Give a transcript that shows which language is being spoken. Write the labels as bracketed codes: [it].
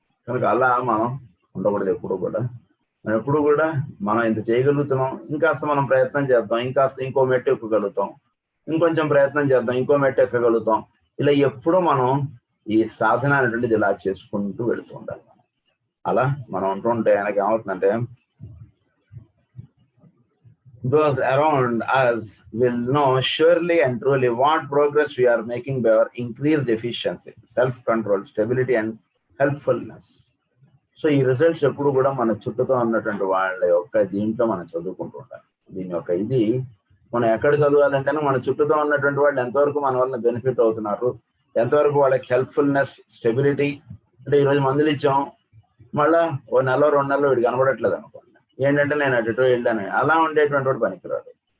[te] కనుక అలా మనం ఉండకూడదు ఎప్పుడు కూడా. మనం ఎప్పుడు కూడా మనం ఇంత చేయగలుగుతున్నాం, ఇంకాస్త మనం ప్రయత్నం చేద్దాం, ఇంకాస్త ఇంకో మెట్టు ఎక్కగలుగుతాం, ఇంకొంచెం ప్రయత్నం చేద్దాం, ఇంకో మెట్టు ఎక్కగలుగుతాం. ఇలా ఎప్పుడూ మనం ఈ సాధన అనేటువంటిది ఇలా చేసుకుంటూ వెళుతూ ఉండాలి. అలా మనం ఉంటుంటే ఆయనకి ఏమవుతుందంటే, [en] those around us will know surely and truly what progress we are making by our increased efficiency, self-control, stability and helpfulness. [te] So ఈ రిజల్ట్స్ ఎప్పుడు కూడా మన చుట్టూతో ఉన్నటువంటి వాళ్ళ యొక్క దీంట్లో మనం చదువుకుంటూ ఉండాలి. దీని యొక్క ఇది మనం ఎక్కడ చదవాలంటేనే మన చుట్టూతో ఉన్నటువంటి వాళ్ళు ఎంతవరకు మన వల్ల బెనిఫిట్ అవుతున్నారు, ఎంతవరకు వాళ్ళకి హెల్ప్ఫుల్నెస్, స్టెబిలిటీ. అంటే ఈరోజు మందులు ఇచ్చాం, మళ్ళా ఓ నెల 2 నెలలు వీడు కనబడట్లేదు అనుకోండి, ఏంటంటే నేను అటుటో వెళ్ళాను, అలా ఉండేటువంటి వాడు పనికిరాడు.